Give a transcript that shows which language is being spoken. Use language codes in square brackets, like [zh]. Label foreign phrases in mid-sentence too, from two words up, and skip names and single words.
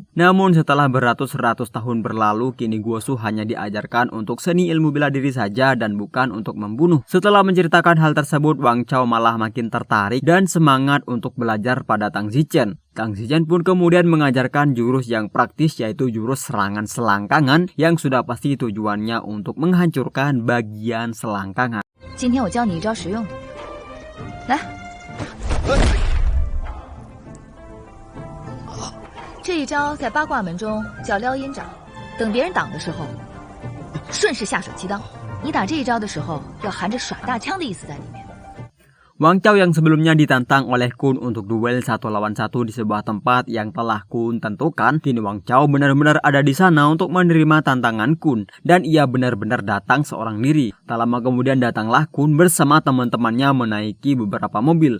[id] Namun setelah beratus-ratus tahun berlalu, kini Guoshu hanya diajarkan untuk seni ilmu bela diri saja dan bukan untuk membunuh. Setelah menceritakan hal tersebut, Wang Chao malah makin tertarik dan semangat untuk belajar pada Tang Zichen. Tang Zichen pun kemudian mengajarkan jurus yang praktis yaitu jurus serangan selangkangan yang sudah pasti tujuannya untuk menghancurkan bagian selangkangan. [zh] 今天我教你一招实用的，来，这一招在八卦门中叫撩阴掌，等别人挡的时候，顺势下手击裆。你打这一招的时候，要含着耍大枪的意思在里面。 [id] Wang Chao yang sebelumnya ditantang oleh Kun untuk duel 1 lawan 1 di sebuah tempat yang telah Kun tentukan, kini Wang Chao benar-benar ada di sana untuk menerima tantangan Kun dan ia benar-benar datang seorang diri. Tak lama kemudian datanglah Kun bersama teman-temannya menaiki beberapa mobil.